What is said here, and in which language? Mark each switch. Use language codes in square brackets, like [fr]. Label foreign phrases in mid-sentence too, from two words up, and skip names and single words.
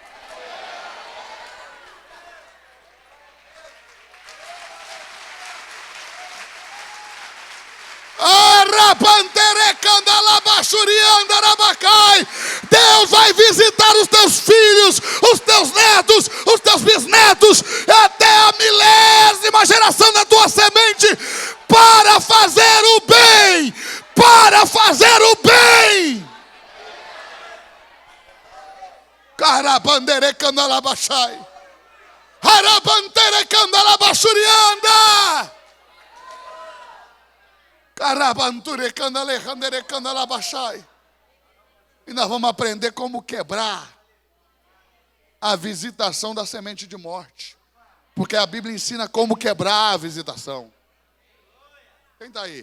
[pt] Deus vai visitar os teus filhos, os teus netos, os teus bisnetos, até a milésima geração da tua semente, para fazer o bem, para fazer o bem. Carabandere candalabachai, harabantere candalabachurianda. E nós vamos aprender como quebrar a visitação da semente de morte. Porque a Bíblia ensina como quebrar a visitação. Quem está aí?